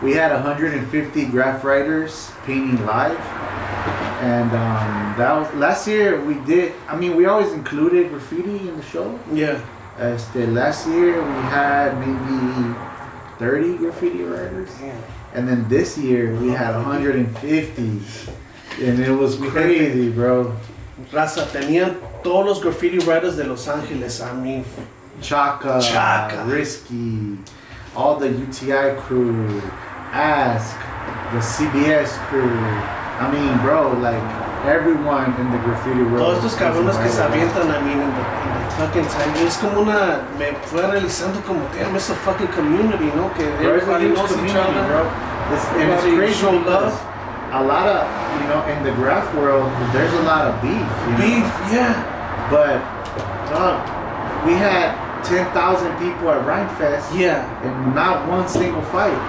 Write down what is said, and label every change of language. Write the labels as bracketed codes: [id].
[en] We had 150 graph writers painting live, and that was last year. We did. I mean, we always included graffiti in the show. Yeah. Last year we had maybe 30 graffiti writers, and then this year we had 150, and it was crazy, bro. [es] Raza, tenían todos los graffiti writers de Los Ángeles. [en] I mean, Chaka, Risky, all the UTI crew, Ask, the CBS crew. I mean, bro, like everyone in the graffiti world. [es] Todos estos cabrones que se avientan, [en] I mean, in the fucking time. [es] Es como una, me fue realizando como, [en] damn, it's a fucking community, [es] ¿no? Que [en] everybody knows each other. Bro. And it's crazy show love. A lot of, you know, in the graph world, there's a lot of beef. Beef, yeah. But, dog, we had 10,000 people at RhymeFest. Yeah. And not one single fight.